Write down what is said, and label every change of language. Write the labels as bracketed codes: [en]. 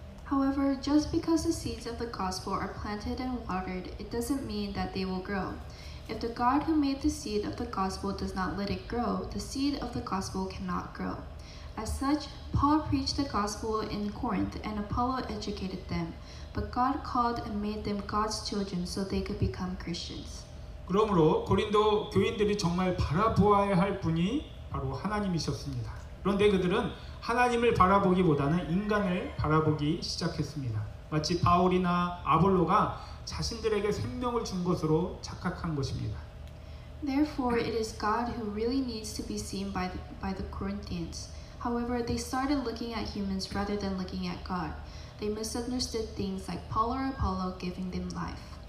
[en] However, just because the seeds of the gospel are planted and watered, it doesn't mean that they will grow. If the God who made the seed of the gospel does not let it grow, the seed of the gospel cannot grow. As such, Paul preached the gospel in Corinth and Apollo educated them, but God called and made them God's children so they could become Christians. [ko] 그러므로 고린도 교인들이 정말 바라보아야 할 분이 바로 하나님이셨습니다. 그런데 그들은 하나님을 바라보기보다는 인간을 바라보기 시작했습니다. 마치 바울이나 아볼로가 자신들에게 생명을 준 것으로 착각한 것입니다. [en] Therefore, it is God who really needs to be seen by the Corinthians. However, they started looking at humans rather than looking at God. They misunderstood things like Paul or Apollo giving them life.